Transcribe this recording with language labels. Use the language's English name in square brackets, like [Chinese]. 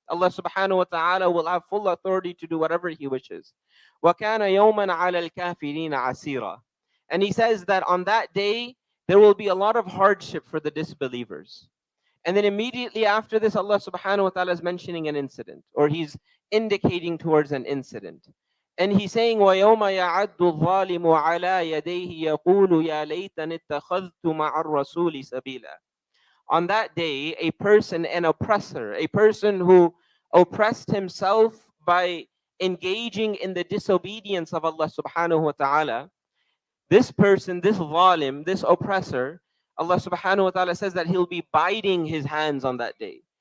[English] Allah subhanahu wa ta'ala will have full authority to do whatever He wishes. [Arabic] وَكَانَ يَوْمًا عَلَى الْكَافِرِينَ عَسِيرًا. [English] And he says that on that day, there will be a lot of hardship for the disbelievers. And then immediately after this, Allah subhanahu wa ta'ala is mentioning an incident, or He's indicating towards an incident. And He's saying, [Arabic] وَيَوْمَ يَعَدُّ الظَّالِمُ عَلَى يَدَيْهِ يَقُولُ يَا لَيْتَنِ اتَّخَذْتُ مَعَ الرَّسُولِ سَبِيلًا. [English] On that day, a person, an oppressor, a person who oppressed himself by engaging in the disobedience of Allah subhanahu wa ta'ala, this person, this zalim, this oppressor, Allah subhanahu wa ta'ala says that he'll be biting his hands on that day.